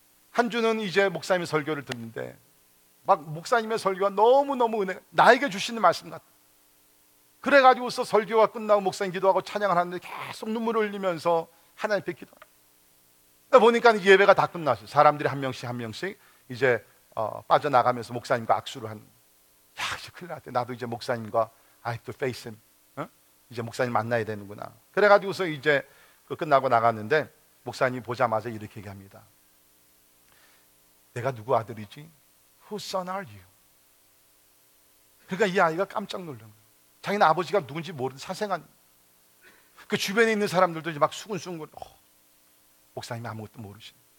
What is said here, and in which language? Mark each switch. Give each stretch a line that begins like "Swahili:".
Korean: 한 주는 이제 목사님의 설교를 듣는데 막 목사님의 설교가 너무너무 은혜, 나에게 주시는 말씀 같아. 그래가지고서 설교가 끝나고 목사님 기도하고 찬양을 하는데 계속 눈물을 흘리면서 하나님께 기도하고 보니까 이제 예배가 다 끝났어요. 사람들이 한 명씩 이제 빠져나가면서 목사님과 악수를 하는. 야, 이제 큰일 났대. 나도 이제 목사님과
English: I have to face him.
Korean: 어? 이제 목사님 만나야 되는구나. 그래가지고서 이제 그 끝나고 나갔는데 목사님이 보자마자 이렇게 얘기합니다. 내가 누구 아들이지?
English: Whose son are you?
Korean: 그러니까 이 아이가 깜짝 놀란 거예요. 자기는 아버지가 누군지 모르는 사생한 그 주변에 있는 사람들도 이제 막 수근수근 목사님이 아무것도 모르시네.